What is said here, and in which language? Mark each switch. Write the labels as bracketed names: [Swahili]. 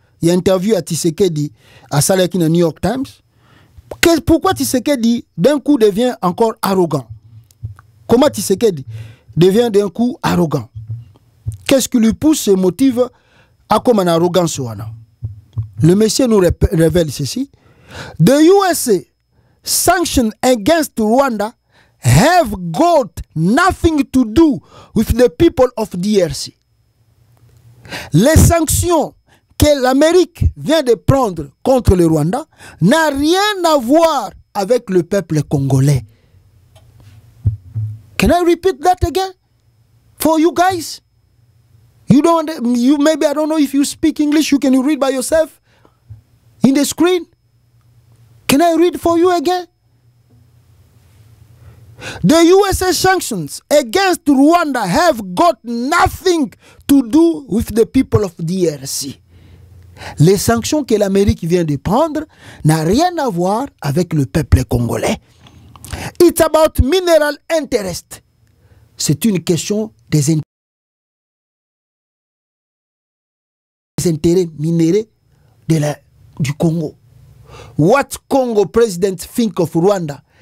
[French] Il y a une interview à Tshisekedi à Salakina New York Times. Pourquoi Tshisekedi d'un coup devient encore arrogant? Comment Tshisekedi devient d'un coup arrogant? Qu'est-ce qui lui pousse et motive à comme une arrogance? Le monsieur nous révèle ceci. [English] The USA sanctions against Rwanda have got nothing to do with the people of DRC. [French] Les sanctions que l'Amérique vient de prendre contre le Rwanda n'a rien à voir avec le peuple congolais. [English] Can I repeat that again for you guys? You maybe, I don't know if you speak English, you can read by yourself in the screen. Can I read for you again? The USA sanctions against Rwanda have got nothing to do with the people of DRC. [French] Les sanctions que l'Amérique vient de prendre n'ont rien à voir avec le peuple congolais. [English] It's about mineral interest. [French] C'est une question des intérêts minéraux du Congo. [English] What Congo president think of Rwanda?